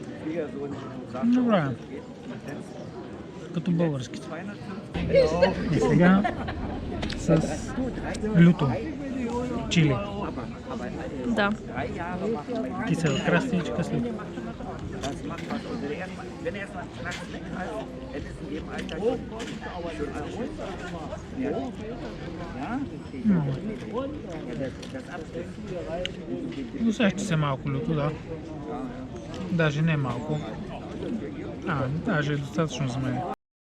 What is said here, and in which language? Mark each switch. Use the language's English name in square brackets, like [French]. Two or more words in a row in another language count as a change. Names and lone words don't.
[German] Schwiegersohn sagt, [Bulgarian] Добре. [German] das geht. [Bulgarian] Като българските. 250 И сега с люто. Чили. Да. [German] 3 Jahre machen wir [Bulgarian] Кисела краставичка с люто. [German] das macht was. Und wenn er erstmal Schnaps weg hat, dann ist in dem Alter schon alles gut. Ja? Ja? Das Abstellen. [Bulgarian] Усеща се малко люто, да. Даже не малко. Даже е достатъчно за мен.